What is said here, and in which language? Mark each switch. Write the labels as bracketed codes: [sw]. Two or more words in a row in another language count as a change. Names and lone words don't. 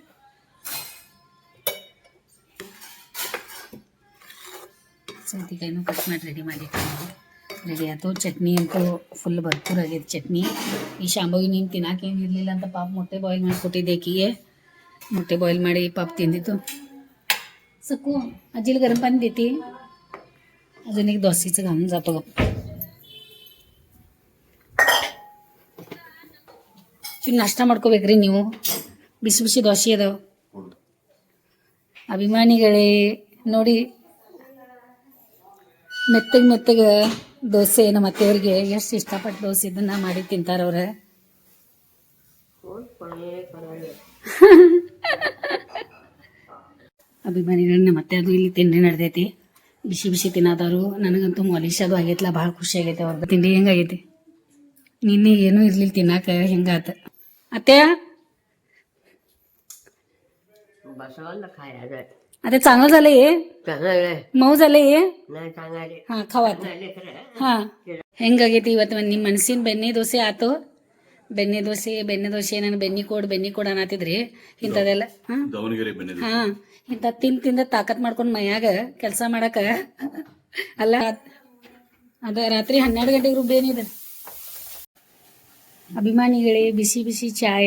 [kn] ಸೌತೆಕಾಯಿನೂ ಕಟ್ ಮಾಡಿ ರೆಡಿ ಆಯ್ತು. ಚಟ್ನಿ ಅಂತೂ ಫುಲ್ ಭರ್ಪೂರ್ ಆಗೈತೆ ಚಟ್ನಿ. ಈ ಶಾಂಭವಿ ನೀನು ತಿನ್ನೋಕೇನು ಇರಲಿಲ್ಲ ಅಂತ ಪಾಪ ಮೊಟ್ಟೆ ಬಾಯ್ಲ್ ಮಾಡಿಕೊಟ್ಟಿದ್ದೆ ಆಕಿಗೆ. ಮೊಟ್ಟೆ ಬಾಯ್ಲ್ ಮಾಡಿ ಪಾಪ ತಿಂದಿತ್ತು. [mr] सक्कू अज्जील गरम पाणी देती अजून एक दोशीचं घालून जातो. [kn] ನಾಷ್ಟ ಮಾಡ್ಕೋಬೇಕ್ರಿ ನೀವು. ಬಿಸಿ ಬಿಸಿ ದೋಸೆ ಅದಾವ. ಅಭಿಮಾನಿಗಳೇ ನೋಡಿ, ಮೆತ್ತಗೆ ದೋಸೆ ನಮ್ಮ ಅತ್ತೆಯವ್ರಿಗೆ ಎಷ್ಟು ಇಷ್ಟಪಟ್ಟು ದೋಸೆ ಇದನ್ನ ಮಾಡಿ ತಿಂತಾರವ್ರ. ಅಭಿಮಾನಿಗಳು ನಮ್ಮ ಅತ್ತೆ ಅದು ಇಲ್ಲಿ ತಿಂಡಿ ನಡೆದೈತಿ. ಬಿಸಿ ಬಿಸಿ ತಿನ್ನೋದವರು. ನನಗಂತೂ ಮಾಲಿಶ್ ಅದು ಆಗೈತಿಲ್ಲ, ಭಾಳ ಖುಷಿ ಆಗೈತೆ ಅವ್ರದ್ದು ತಿಂಡಿ. ಹೆಂಗಾಗೈತಿ? ನಿನ್ನೆ ಏನೂ ಇರ್ಲಿಲ್ಲ ತಿನ್ನಾಕ, ಹೆಂಗಾತ ಅತ್ತೆ? [mr] आता चांगलं झालंय, मऊ झालंय. हा खावा. [kn] हा ಹೆಂಗಾಗೈತಿ ಇವತ್ತು ನಿಮ್ಮ ಮನಸ್ಸಿನ ಬೆಣ್ಣೆ ದೋಸೆ ಆತು? ಬೆಣ್ಣೆ ದೋಸೆ ನಾನು ಬೆನ್ನಿ ಕೋಡ್ ಅನ್ನತ್ತಿದ್ರಿ. ಇಂಥದೆಲ್ಲ ಹಾ ಇಂಥ ತಿಂದ ತಾಕತ್ ಮಾಡ್ಕೊಂಡು ಮೈಯಾಗ ಕೆಲಸ ಮಾಡಕ ಅಲ್ಲ. ಅದ ರಾತ್ರಿ 12 ಗಂಟೆಗೆ ರುಬ್ಬೇನಿದೆ. ಅಭಿಮಾನಿಗಳೇ, ಬಿಸಿ ಬಿಸಿ ಚಾಯ.